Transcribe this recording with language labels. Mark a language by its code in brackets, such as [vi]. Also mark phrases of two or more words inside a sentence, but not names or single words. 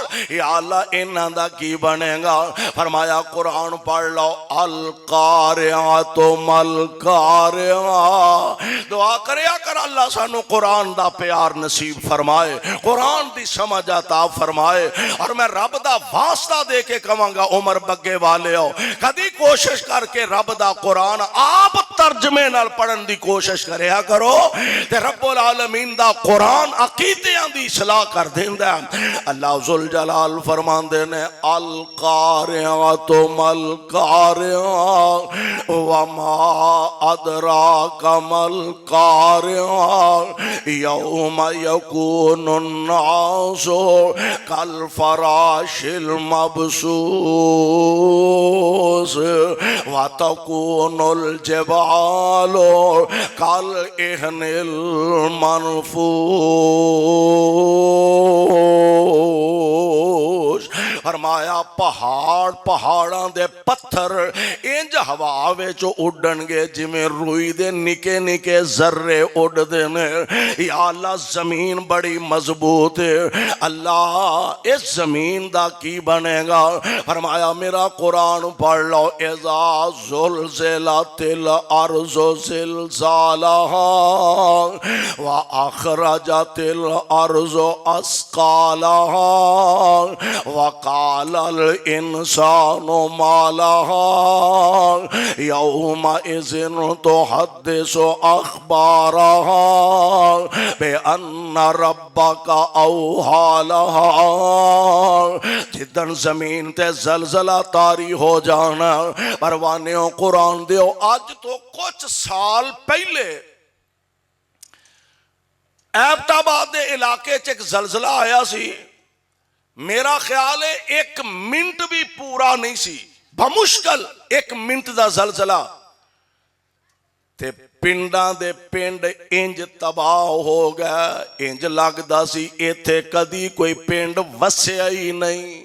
[pa] یا اللہ انہاں دا کی بنے گا؟ فرمایا قرآن پڑھ لو، القارعہ تو دعا کریا کر اللہ سانوں قرآن دا پیار نصیب فرمائے، قرآن دی سمجھ عطا فرمائے. اور میں رب دا واسطہ دے کے کہواں گا عمر بگے والے ہو، کدی کوشش کر کے رب دا قرآن آپ ترجمے نال پڑھن دی کوشش کریا کرو، تے رب العالمین دا قرآن عقیدیاں دی اصلاح کر دیندا. اللہ ذوالجلال فرماندے نے [ar] القارعة تو ما القارعة وما أدراك ما القارعة يوم يكون الناس كالفراش المبثوث وتكون الجبال كالعهن المنفوش. [pa] فرمایا پہاڑ پہاڑاں دے پتھر اینج ہوا وچ اڈن گے جیویں روئی دے نکے نکے ذرے اڈدے نے. یا اللہ زمین بڑی مضبوط ہے، اللہ اس زمین دا کی بنے گا? فرمایا میرا قرآن پڑھ لو, [ar] إذا زلزلت الأرض زلزالها وأخرجت الأرض أثقالها وقال الإنسان ما لها يومئذ تحدث أخبارها بأن ربك أوحى لها. [pa] جدن زمین تے زلزلہ طاری ہو جانا، پروانیو قرآن دیو اج تو کچھ سال پہلے ایبٹ آباد دے علاقے چ ایک زلزلہ آیا سی. میرا خیال ہے 1 منٹ بھی پورا نہیں سی، بمشکل 1 منٹ دا زلزلہ، تے پنڈاں دے پنڈ اینج تباہ ہو گیا، اینج لگدا سی ایتھے کدی کوئی پنڈ وسیا ہی نہیں.